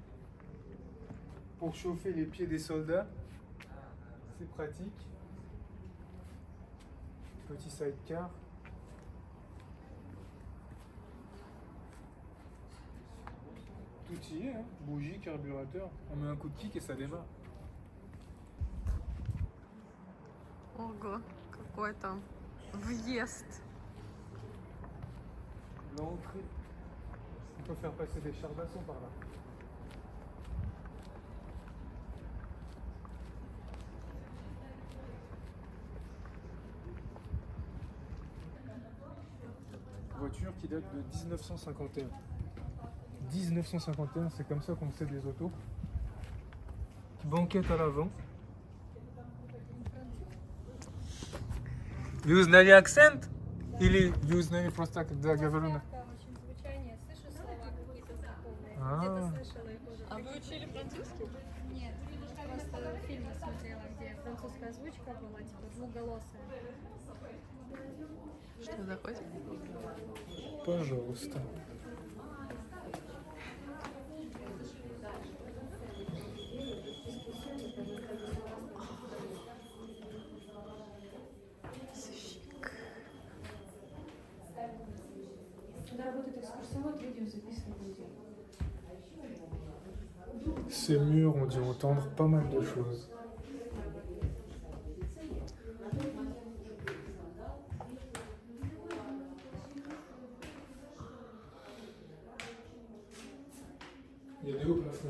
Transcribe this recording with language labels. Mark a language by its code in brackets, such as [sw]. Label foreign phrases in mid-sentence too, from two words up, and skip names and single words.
[fr] Pour chauffer les pieds des soldats. C'est pratique. Petit sidecar. Tout y est, hein. Bougie, carburateur. On met un coup de kick et ça démarre. [ru] Ого, какой там въезд. [fr] L'entrée. On peut faire passer des chars d'assaut par là. Voiture qui date de 1951. 1951, c'est comme ça qu'on sait des autos. Banquette à l'avant. [ru] Вы узнали акцент? Или вы узнали просто так, да, говорю на... Очень звучание, слышу слова какие-то знакомые. А. Где-то слышала их уже. А вы учили французский? Нет, просто фильмы смотрела, где французская озвучка была, типа двуголосая. Что заходит? Пожалуйста. Когда работает экскурсовод, видео записывать нельзя. [fr] Ces murs ont dû entendre pas mal de choses. Il y a des hauts plafonds.